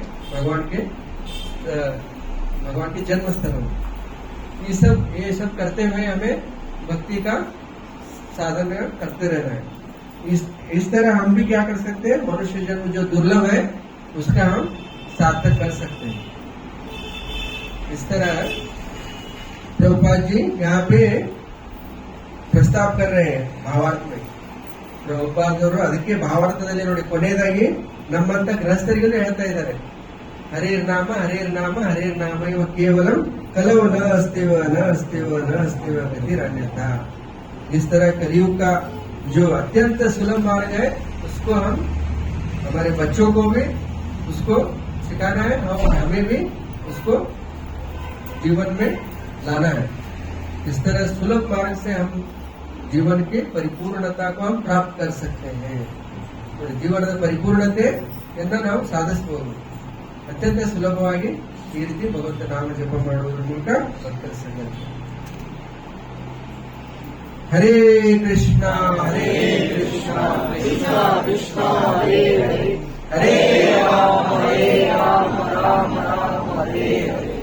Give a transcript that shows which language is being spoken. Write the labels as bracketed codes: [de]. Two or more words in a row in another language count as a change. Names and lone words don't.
[hi] भगवान के जन्म स्थलों में ये सब करते हुए हमें भक्ति का साधन करते रहना है. इस तरह हम भी क्या कर सकते हैं? मनुष्य जन्म जो दुर्लभ है उसका हम सार्थक कर सकते हैं. इस तरह प्रभुपाद जी यहाँ पे ಪ್ರಸ್ತಾಪ कर रहे हैं ಭಾವಾರ್ಥ में. [kn] ಪ್ರಭುಪಾದವರು ಅದಕ್ಕೆ ಭಾವಾರ್ಥದಲ್ಲಿ ನೋಡಿ ಕೊನೆಯದಾಗಿ ನಮ್ಮಂತ ಗೃಹಸ್ಥರಿಗೂ ಹೇಳ್ತಾ ಇದ್ದಾರೆ, [sa] ಹರೇರ್ ನಾಮ ಹರೇರ್ ನಾಮ ಹರೇರ್ ನಾಮ ಇವ ಕೇವಲ ಕಲವು ನ अस्तिव गतिरन्यथा. [hi] इस तरह कलयुग का जो अत्यंत सुलभ मार्ग है उसको हम हमारे बच्चों को भी उसको सिखाना है और हमें भी उसको जीवन में लाना है. इस तरह सुलभ मार्ग से हम जीवन की परिपूर्णता को हम प्राप्त कर सकते हैं. [kn] ಜೀವನದ ಪರಿಪೂರ್ಣತೆಯನ್ನ ನಾವು ಸಾಧಿಸಬಹುದು. ಅತ್ಯಂತ ಸುಲಭವಾಗಿ ಈ ರೀತಿ ಭಗವಂತ ನಾಮ ಜಪ ಮಾಡುವುದರ ಮೂಲಕ ಭಕ್ತರ ಸಂಘ. [sa] ಹರೇ ಕೃಷ್ಣ ಕೃಷ್ಣ ಕೃಷ್ಣ ಹರೇ ಹರೇ ಹರೇ ರಾಮ ರಾಮ ರಾಮ ಹರೇ